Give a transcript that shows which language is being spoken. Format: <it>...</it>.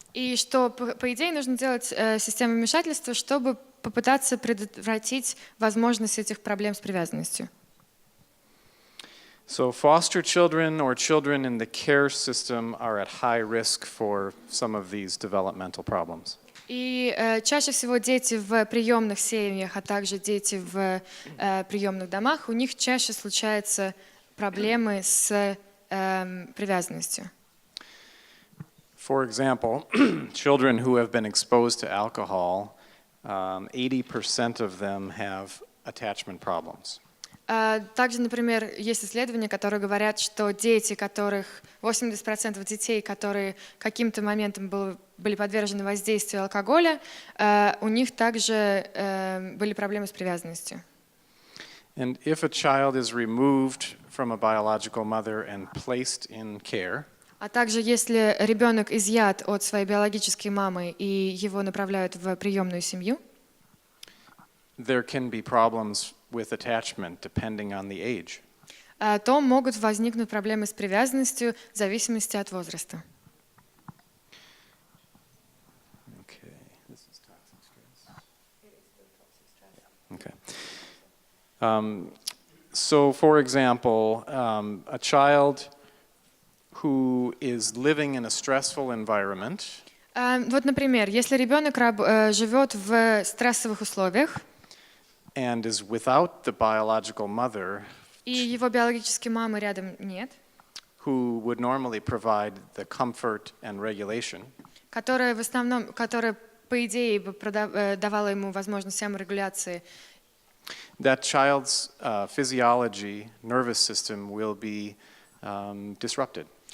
<ru>И что, по идее, нужно делать систему вмешательства, чтобы попытаться предотвратить возможность этих проблем с привязанностью.</ru> <en>So foster children or children in the care system are at high risk for some of these developmental problems.</en> <ru>И чаще всего дети в приемных семьях, а также дети в приемных домах, у них чаще случаются проблемы с привязанностью.</ru> <en>For example, children who have been exposed to alcohol, 80% of them have attachment problems.</en> <ru>Также, например, есть исследования, которые говорят, что дети, 80% детей, которые каким-то моментом были подвержены воздействию алкоголя, у них также были проблемы с привязанностью.</ru> <en>And if a child is removed from a biological mother and placed in care,</en> <ru>А также, если ребенок изъят от своей биологической мамы и его направляют в приемную семью,</ru> <en>there can be problems with attachment depending on the age.</en> <ru>То могут возникнуть проблемы с привязанностью в зависимости от возраста.</ru> <en>Okay, this is toxic stress. Okay. So, for example, a child who is living in a stressful environment.</en> <ru>Вот, например, если ребенок живет в стрессовых условиях,</ru> <en>And is without the biological mother,</en> <ru>и его биологической мамы рядом нет,</ru> <en>who would normally provide the comfort and regulation,</en> <ru>которая по идее давала ему возможность саморегуляции,</ru> <en>that child's physiology, nervous system will be disrupted.</en>